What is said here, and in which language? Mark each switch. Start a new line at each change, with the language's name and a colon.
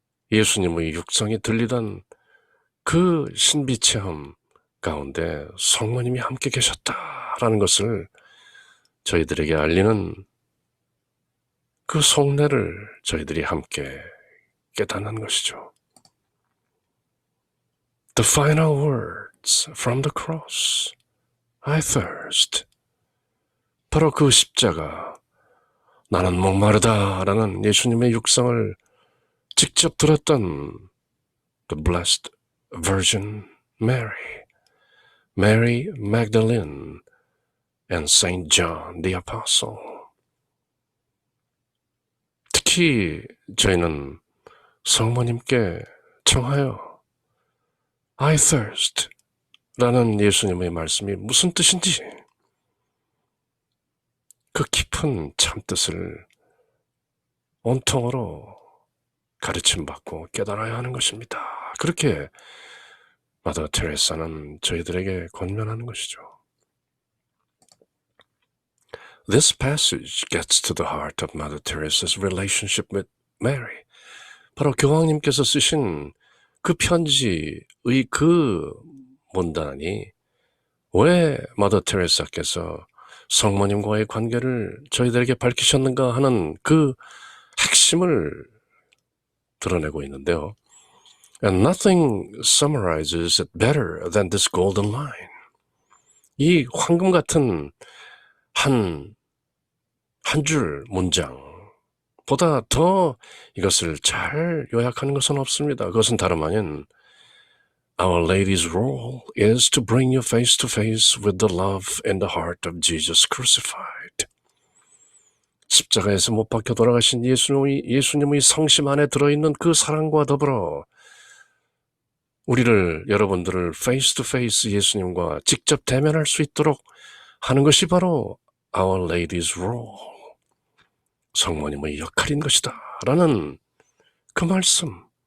Korean: 예수님의 육성이 들리던 그 신비 체험 가운데 성모님이 함께 계셨다라는 것을 저희들에게 알리는 그 속내를 저희들이 함께 깨닫는 것이죠.
English: The final words from the cross. I thirst.
Korean: 바로 그 십자가, 나는 목마르다라는 예수님의 육성을 직접 들었던 the Blessed Virgin Mary, Mary Magdalene, and Saint John the Apostle. 특히 저희는 성모님께 청하여
English: I thirst
Korean: 라는 예수님의 말씀이 무슨 뜻인지 그 깊은 참뜻을 온통으로 가르침받고 깨달아야 하는 것입니다. 그렇게 마더 테레사는 저희들에게 권면하는 것이죠.
English: This passage gets to the heart of Mother Teresa's relationship with Mary.
Korean: 바로 교황님께서 쓰신 그 편지의 그 문단이 왜 마더 테레사께서 성모님과의 관계를 저희들에게 밝히셨는가 하는 그 핵심을 드러내고 있는데요.
English: And nothing summarizes it better than this golden line.
Korean: 이 황금 같은 한 줄 문장보다 더 이것을 잘 요약하는 것은 없습니다. 그것은 다름 아닌
English: Our Lady's role is to bring you face to face with the love and the heart of Jesus crucified.
Korean: 십자가에서 못 박혀 돌아가신 예수님의 성심 안에 들어있는 그 사랑과 더불어 우리를, 여러분들을
English: face to face
Korean: 예수님과 직접 대면할 수 있도록 하는 것이 바로
English: Our Lady's role,
Korean: 성모님의 역할인 것이다 라는 그 말씀.